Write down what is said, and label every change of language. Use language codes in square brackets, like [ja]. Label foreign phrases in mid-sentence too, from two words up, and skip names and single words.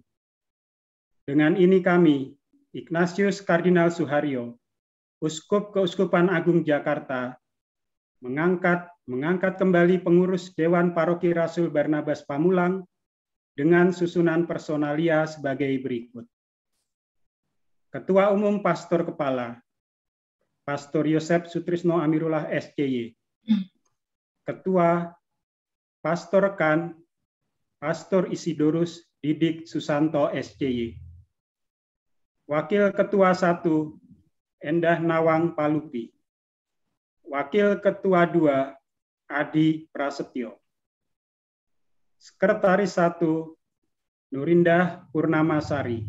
[id] Dengan ini kami, Ignatius Kardinal Suharyo, Uskup Keuskupan Agung Jakarta mengangkat kembali pengurus Dewan Paroki Rasul Barnabas Pamulang dengan susunan personalia sebagai berikut. Ketua Umum Pastor Kepala, Pastor Yosef Sutrisno Amirullah SCY. Ketua Pastor Rekan, Pastor Isidorus Didik Susanto SCY. Wakil Ketua 1, Endah Nawang Palupi. Wakil Ketua 2, Adi Prasetyo. Sekretaris 1, Nurindah Purnamasari.